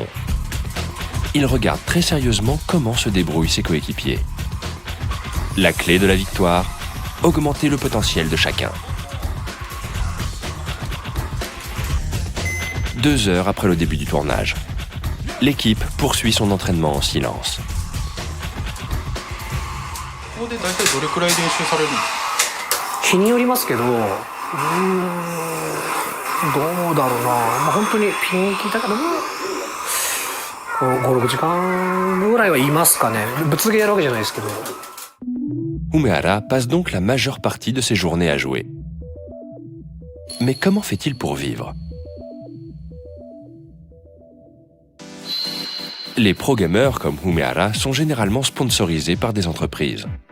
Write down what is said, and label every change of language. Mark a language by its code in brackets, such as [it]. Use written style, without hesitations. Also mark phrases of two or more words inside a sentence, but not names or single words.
[fr] Il regarde très sérieusement comment se débrouillent ses coéquipiers. La clé de la victoire, augmenter le potentiel de chacun. 2 heures après le début du tournage, l'équipe poursuit son entraînement en silence. [ja] ここで大体どれくらい練習されるんですか？日によりますけど、どうだろうな、本当にピンキリだけど5、6時間ぐらいは言いますかね。ぶつげやるわけじゃないですけど。 [fr] Umehara passe donc la majeure partie de ses journées à jouer. Mais comment fait-il pour vivre? Les pro-gamers comme Umehara sont généralement sponsorisés par des entreprises.